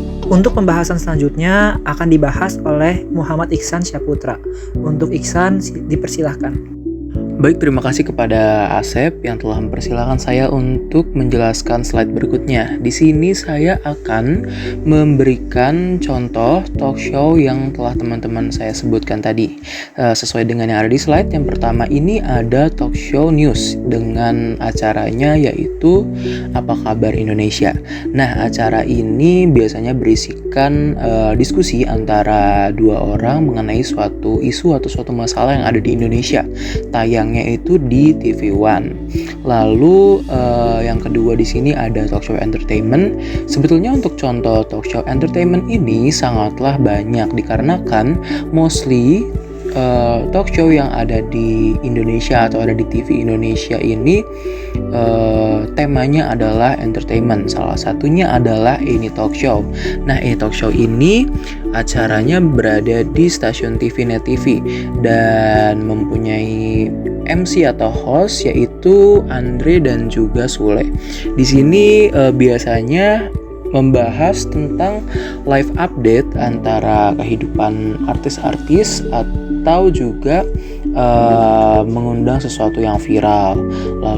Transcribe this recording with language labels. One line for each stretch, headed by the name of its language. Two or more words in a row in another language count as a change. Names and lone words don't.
Indonesian: Untuk pembahasan selanjutnya akan dibahas oleh Muhammad Iksan Syaputra. Untuk Iksan dipersilahkan. Baik, terima kasih kepada Asep yang telah mempersilahkan saya untuk menjelaskan slide berikutnya. Di sini saya akan memberikan contoh talk show yang telah teman-teman saya sebutkan tadi. Sesuai dengan yang ada di slide, yang pertama ini ada
English: talk show news
Indonesian: dengan acaranya yaitu Apa Kabar Indonesia. Nah, acara ini biasanya berisikan diskusi antara dua orang mengenai suatu isu atau suatu masalah yang ada di Indonesia. Tayangnya itu di TV One. Lalu yang kedua di sini ada
English: talk show entertainment.
Indonesian: Sebetulnya untuk contoh
English: talk show entertainment
Indonesian: ini sangatlah banyak dikarenakan
English: mostly talk show
Indonesian: yang ada di Indonesia atau ada di TV Indonesia ini temanya adalah entertainment. Salah satunya adalah ini
English: talk show.
Indonesian: Nah, ini
English: talk show
Indonesian: ini acaranya berada di stasiun TV Net TV dan mempunyai MC atau host yaitu Andre dan juga Sule. Di sini biasanya membahas tentang
English: live update
Indonesian: antara kehidupan artis-artis atau juga mengundang sesuatu yang viral.